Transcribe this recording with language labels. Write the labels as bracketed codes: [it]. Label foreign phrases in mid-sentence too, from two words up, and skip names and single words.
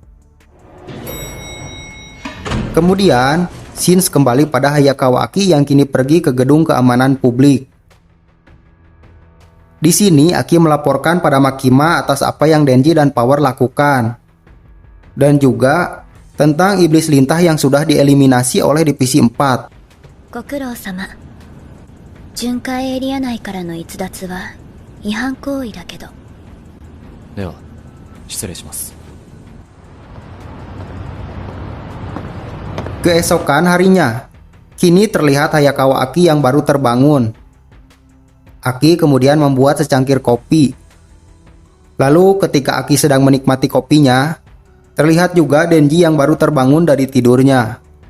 [id] Kemudian, scenes kembali pada Hayakawa Aki yang kini pergi ke gedung keamanan publik. Di sini, Aki melaporkan pada Makima atas apa yang Denji dan Power lakukan. Dan juga tentang iblis lintah yang sudah dieliminasi oleh divisi 4. [ja] ご苦労様。巡回エリア内からの逸脱は違反行為だけど。では、失礼します。 [id] Keesokan harinya, kini terlihat Hayakawa Aki yang baru terbangun. Aki kemudian membuat secangkir kopi. Lalu ketika Aki sedang menikmati kopinya, terlihat juga Denji yang baru terbangun dari tidurnya.